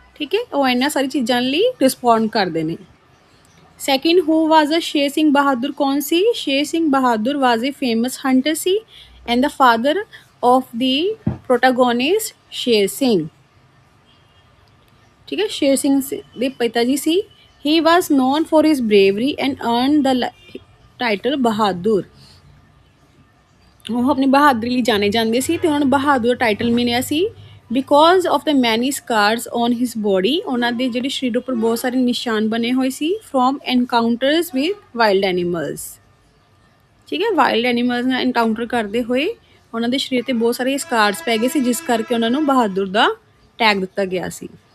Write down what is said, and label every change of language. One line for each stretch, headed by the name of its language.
Punjabi: ਠੀਕ ਹੈ, ਉਹ ਇਹਨਾਂ ਸਾਰੀ ਚੀਜ਼ਾਂ ਲਈ ਰਿਸਪੌਂਡ ਕਰਦੇ ਨੇ। ਸੈਕਿੰਡ, ਹੂ ਵਾਜ਼ ਅ ਸ਼ੇਰ ਸਿੰਘ ਬਹਾਦਰ? ਕੌਣ ਸੀ?
English: Sher Singh Bahadur was a famous hunter ਸੀ and the father of the protagonist Sher Singh.
Punjabi: ਠੀਕ ਹੈ, ਸ਼ੇਰ ਸਿੰਘ ਦੇ ਪਿਤਾ ਜੀ ਸੀ।
English: he was known for his bravery and earned the title Bahadur.
Punjabi: ਉਹ ਆਪਣੀ ਬਹਾਦਰੀ ਲਈ ਜਾਣੇ ਜਾਂਦੇ ਸੀ ਅਤੇ ਉਹਨਾਂ ਨੂੰ ਬਹਾਦਰ ਟਾਈਟਲ ਮਿਲਿਆ ਸੀ ਬਿਕੋਜ਼ ਆਫ ਦ ਮੈਨੀ ਸਕਾਰਸ ਔਨ ਹਿਸ ਬੋਡੀ। ਉਹਨਾਂ ਦੇ ਜਿਹੜੇ ਸਰੀਰ ਉੱਪਰ ਬਹੁਤ ਸਾਰੇ ਨਿਸ਼ਾਨ ਬਣੇ ਹੋਏ ਸੀ from encounters with wild animals. ਠੀਕ ਹੈ, ਵਾਈਲਡ ਐਨੀਮਲਸ ਨਾਲ ਐਨਕਾਊਂਟਰ ਕਰਦੇ ਹੋਏ ਉਹਨਾਂ ਦੇ ਸਰੀਰ 'ਤੇ ਬਹੁਤ ਸਾਰੇ ਸਕਾਰਸ ਪੈ ਗਏ ਸੀ ਜਿਸ ਕਰਕੇ ਉਹਨਾਂ ਨੂੰ ਬਹਾਦਰ ਦਾ ਟੈਗ ਦਿੱਤਾ ਗਿਆ ਸੀ।